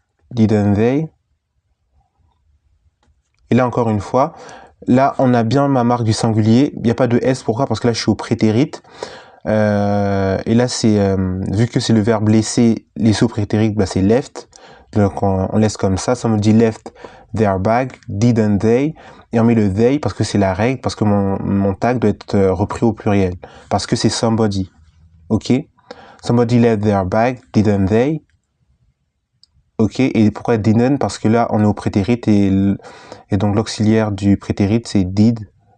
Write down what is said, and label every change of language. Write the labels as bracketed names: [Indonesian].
[English] Didn't they? [French] Et là, encore une fois, là, on a bien ma marque du singulier. Il n'y a pas de S. Pourquoi? Parce que là, je suis au prétérit. Et là, c'est vu que c'est le verbe laisser au prétérit, c'est left. Donc, on laisse comme ça. Ça me dit [English] left their bag, didn't they? [French] Et on met le they parce que c'est la règle, parce que mon tag doit être repris au pluriel. Parce que c'est somebody. OK? [English] Somebody left their bag, didn't they? [French] OK, et pourquoi didn't? Parce que là, on est au prétérit et donc l'auxiliaire du prétérit, c'est did.